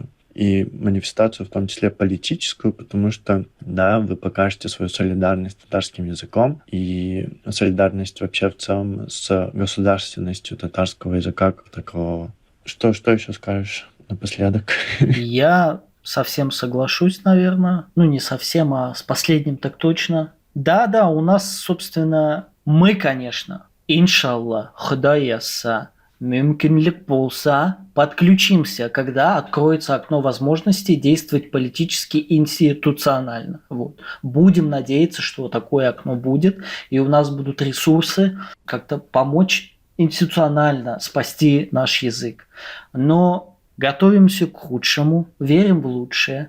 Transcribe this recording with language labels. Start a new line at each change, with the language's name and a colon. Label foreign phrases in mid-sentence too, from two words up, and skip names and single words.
Russian: И манифестацию в том числе политическую, потому что, да, вы покажете свою солидарность с татарским языком и солидарность вообще в целом с государственностью татарского языка как такового. Что еще скажешь? напоследок. Я совсем соглашусь, наверное. Ну, не совсем, а с последним так точно. Да, у нас, собственно, мы, конечно,
Tatar: иншалла, Худай ясса, мюмкинлик болса, подключимся,
Russian: когда откроется окно возможностей действовать политически и институционально. Вот. Будем надеяться, что такое окно будет, и у нас будут ресурсы как-то помочь институционально спасти наш язык. Но готовимся к худшему, верим в лучшее.